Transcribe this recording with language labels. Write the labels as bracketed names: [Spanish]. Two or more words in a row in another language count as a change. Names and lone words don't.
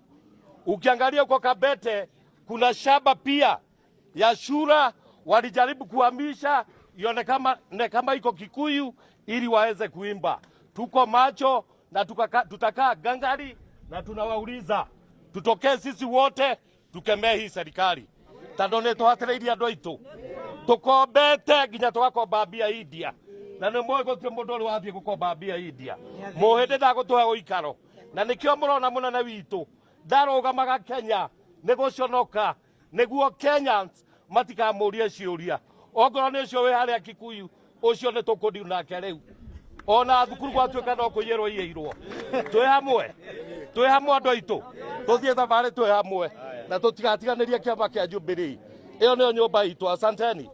[Swahili] Ukiangalia huko Kabete kuna shamba pia ya Shura, walijaribu kuhamisha ione kama iko Kikuyu ili waweze kuimba. Tuko macho na tutakaa gangari na tunawauliza tutokee sisi wote tukemee hii serikali [Kikuyu] tondũ nĩ tũhatĩrĩirie andũ aitũ tũkombete nginya tũgakomba mbia India na nĩ mũĩ gũtirĩ mũndũ ũrĩ wathiĩ gũkomba mbia India mũhĩndĩ ndagũtũhe ũikaro na nĩkĩo mũrona mũnene witũ ndarũgamaga Kenya nĩ gũconoka nĩguo Kenyans matikamũrie ciũria ongorwo nĩ ũcio wĩ harĩa Kikuyu ũcio nĩ tũkũndiu nake rĩu ona thukuru gwatuĩka no kũiyĩrwo iyĩirwo twĩ hamwe andũ aitũ tũthiĩ thabarĩ twĩ hamwe na tũtigatiganĩrie kĩama kĩa Jubilee ĩyo nĩyo nyũmba itũ asanteni